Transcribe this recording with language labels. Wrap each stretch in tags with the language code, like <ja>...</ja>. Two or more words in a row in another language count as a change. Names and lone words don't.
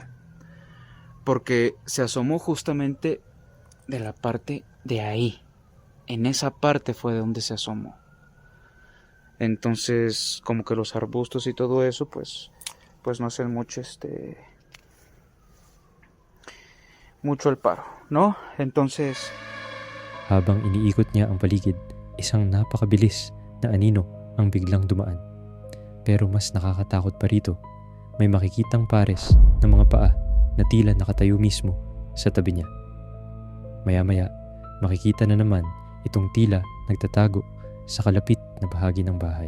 <es>Porque se asomó justamente de la parte de ahí. En esa parte fue de donde se asomó. Entonces, como que los arbustos y todo eso, pues no hacen mucho mucho el paro, ¿no? Entonces,</es> <tl>Habang iniikot niya ang paligid, isang napakabilis na anino ang biglang dumaan. Pero mas nakakatakot pa rito, may makikitang pares ng mga paa na tila nakatayo mismo sa tabi niya. Maya-maya, makikita na naman itong tila nagtatago sa kalapit na bahagi ng bahay.</tl>